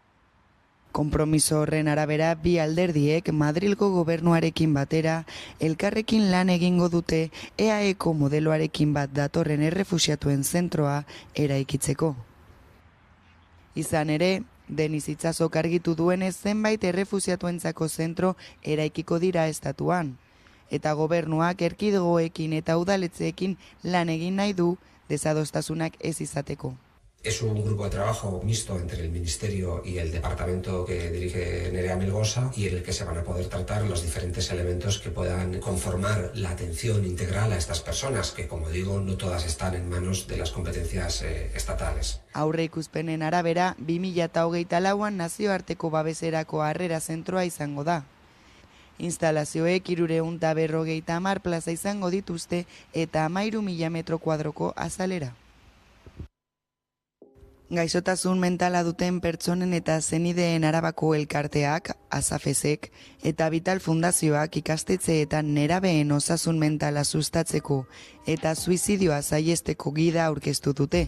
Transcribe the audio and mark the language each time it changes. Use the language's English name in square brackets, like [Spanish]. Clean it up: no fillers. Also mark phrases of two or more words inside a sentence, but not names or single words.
[Basque] Konpromiso horren arabera, bi alderdiek Madrilgo gobernuarekin batera elkarrekin lan egingo dute EAEko modeloarekin bat datorren errefuxiatuen zentroa eraikitzeko. Izan ere, Denis Itsasok argitu duenez zenbait errefuxiatuentzako zentro eraikiko dira estatuan, eta gobernuak erkidegoekin eta udaletzeekin lan egin nahi du desadostasunak ez izateko. [Spanish] Es un grupo de trabajo mixto entre el Ministerio y el departamento que dirige Nerea Melgosa y en el que se van a poder tratar los diferentes elementos que puedan conformar la atención integral a estas personas, que como digo, no todas están en manos de las competencias estatales. [Basque] Aurreikuspenen arabera, 2024an nazioarteko babeserako harrera zentroa izango da. Instalazioek 350 plaza izango dituzte eta 13.000 metro kuadroko azalera. Gaixotasun mentala duten pertsonen eta zenideen Arabako elkarteak, ASAFESek eta Vital Fundazioak ikastetxeetan nerabeen osasun mentala sustatzeko eta suizidioa saihesteko gida aurkeztu dute.